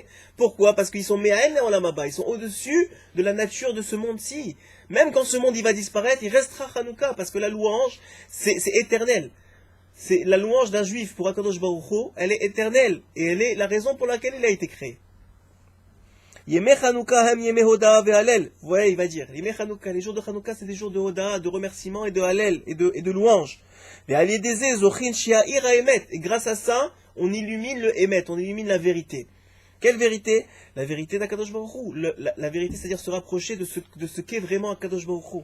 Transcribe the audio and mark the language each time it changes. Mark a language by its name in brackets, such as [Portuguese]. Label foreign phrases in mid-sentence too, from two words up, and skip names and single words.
[French] Pourquoi? Parce qu'ils sont Me'ael, la [Hebrew] עולם הבא. [French] Ils sont au-dessus de la nature de ce monde-ci. Même quand ce monde il va disparaître, il restera Hanouka, parce que la louange, c'est éternel. C'est la louange d'un juif pour [Hebrew] הקדוש ברוך הוא, [French] elle est éternelle. Et elle est la raison pour laquelle il a été créé. [Hebrew] ימי חנוכה הם ימי הודאה והלל. [French] Vous voyez, il va dire, [Hebrew] ימי חנוכה, [French] les jours de Hanouka, c'est des jours de hoda, de remerciement et de halel, et de louange. Et grâce à ça, on illumine le Emet, on illumine la vérité. Quelle vérité? La vérité d' [Hebrew] הקדוש ברוך הוא. [French] La vérité, c'est-à-dire se rapprocher de ce qu'est vraiment [Hebrew] הקדוש ברוך הוא.